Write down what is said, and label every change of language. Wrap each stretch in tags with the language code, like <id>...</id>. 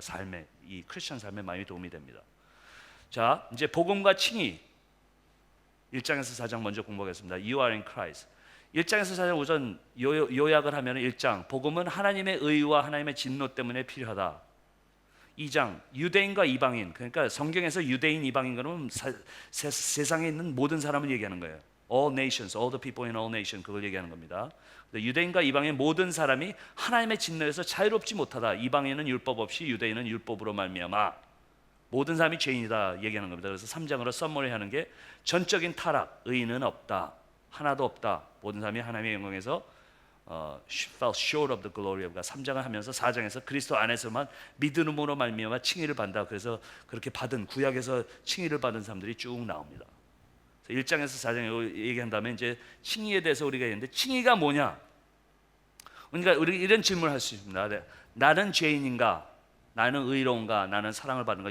<ko>삶에, 이 크리스천 삶에 많이 도움이 됩니다. 자, 이제 복음과 칭의 1장에서 4장 먼저 공부하겠습니다.</ko> <en>You are in Christ.</en> <ko>1장에서 4장 우선 요약을 하면 1장, 복음은 하나님의 의와 하나님의 진노 때문에 필요하다. 2장, 유대인과 이방인, 그러니까 성경에서 유대인, 이방인 그러면 세상에 있는 모든 사람을 얘기하는 거예요.</ko> <en>All nations, all the people in all nations,</en> <ko>그걸 얘기하는 겁니다. 유대인과 이방인 모든 사람이 하나님의 진노에서 자유롭지 못하다. 이방인은 율법 없이, 유대인은 율법으로 말미암아 모든 사람이 죄인이다 얘기하는 겁니다. 그래서 3장으로 썸머리하는 게 전적인 타락, 의인은 없다, 하나도 없다. 모든 사람이 하나님의 영광에서</ko> <en>fell short of the glory of God.</en> <ko>3장을 하면서 4장에서 그리스도 안에서만 믿음으로 말미암아 칭의를 받는다. 그래서 그렇게 받은, 구약에서 칭의를 받은 사람들이 쭉 나옵니다. 1장에서 4장에 얘기한 다음에 이제 칭의에 대해서 우리가 얘기했는데, 칭의가 뭐냐? 그러니까 우리가 이런 질문을 할 수 있습니다. 나는 죄인인가? 나는 의로운가? 나는 사랑을 받는가?</ko>